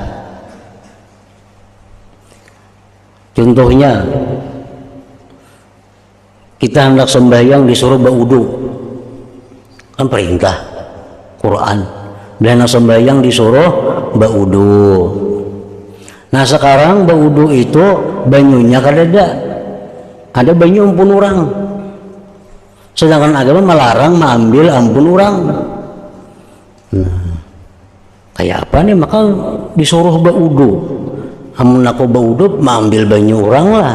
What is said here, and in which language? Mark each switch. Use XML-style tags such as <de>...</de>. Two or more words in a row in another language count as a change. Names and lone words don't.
<id>Contohnya, kita hendak sembahyang disuruh berwudu, kan perintah Quran. Dan sembahyang disuruh berwudu.</id> <bjn>Nah sekarang berwudu itu banyunya ada banyu ampun orang.</bjn> <id>Sedangkan agama melarang mengambil</id> <bjn>ampun orang.</bjn> <id>Nah, kayak apa nih? Maka disuruh berwudu.</id> <bjn>Amun aku berwudu mengambil banyu orang lah.</bjn>